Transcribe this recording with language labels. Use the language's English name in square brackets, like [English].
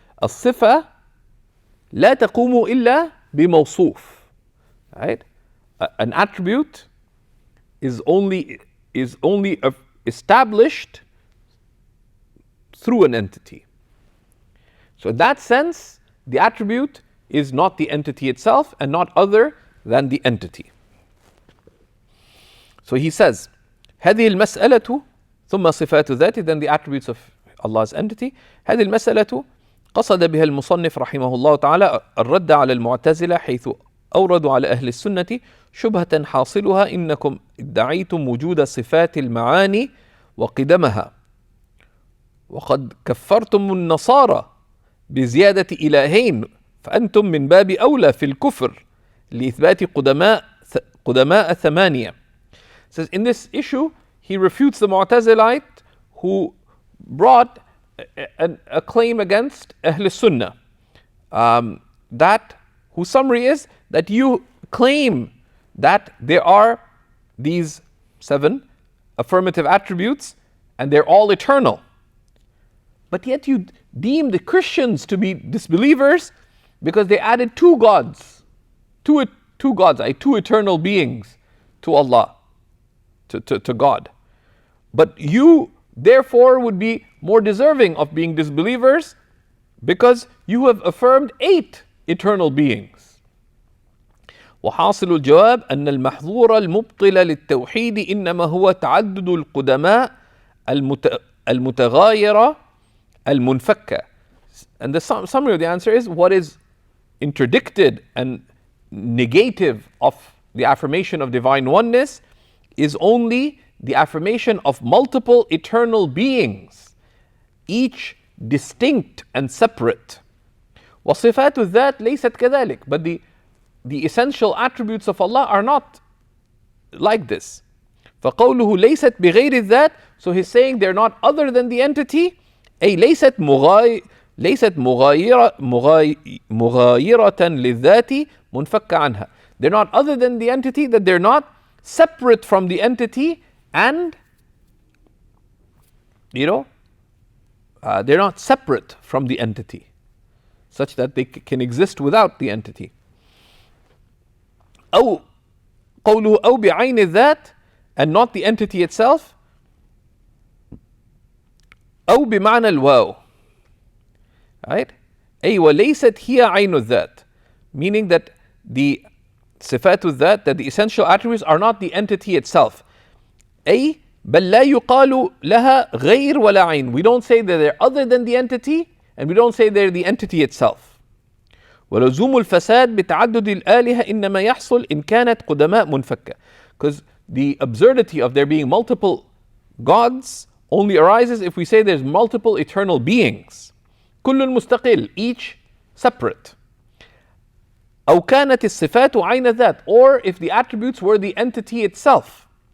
[Arabic] الصفة لا تقوم إلا بموصوف. [English] Right? An attribute is only established through an entity. So in that sense, the attribute is not the entity itself and not other than the entity. So he says, [Arabic] هذه المسألة ثم صفات ذاته, [English] then the attributes of Allah's entity. [Arabic] هذه المسألة قصد بها المصنف رحمه الله تعالى الرد على المعتزلة حيث أوردوا على أهل السنة شبهة حاصلها إنكم ادعيتم وجود صفات المعاني وقدمها وقد كفرتم النصارى بزيادة إلهين فأنتم من باب أولى في الكفر لإثبات قدماء ثمانية. [English] Says in this issue he refutes the Mu'tazilite who brought a claim against Ahl Sunnah, that whose summary is that you claim that there are these 7 affirmative attributes and they're all eternal, but yet you deem the Christians to be disbelievers because they added 2 gods, two eternal beings to Allah, to God. But you therefore would be more deserving of being disbelievers because you have affirmed 8 eternal beings. [Arabic] وحاصل الجواب أن المحظور المبطل للتوحيد إنما هو تعدد القدماء المتغايرة المنفكة. [English] And the summary of the answer is what is interdicted and negative of the affirmation of divine oneness is only the affirmation of multiple eternal beings, each distinct and separate. [Arabic] وصفات الذات ليست كذلك, [English] but the essential attributes of Allah are not like this. [Arabic] فقوله ليست بغير الذات [English] So he's saying they're not other than the entity. [Arabic] أي ليست مغايرة للذات منفكة عنها. [English] They're not other than the entity, that they're not separate from the entity, and they're not separate from the entity, such that they can exist without the entity. [Arabic] أو قوله أو بعين الذات, [English] and not the entity itself. [Arabic] أو بمعنى الواو. Right? أي وليست هي عين الذات, [English] meaning that the صفات الذات, that the essential attributes are not the entity itself. [Arabic] أي بل لا يقال لها غير ولا عين. [English] We don't say that they're other than the entity, and we don't say they're the entity itself. [Arabic] ولزوم الفساد بتعدد الآلهة إنما يحصل إن كانت قدماء منفكة. [English] Because the absurdity of there being multiple gods only arises if we say there's multiple eternal beings. [Arabic] كل مستقل, [English] each separate. [Arabic] أو كانت الصفات عين الذات, [English] or if the attributes were the entity itself.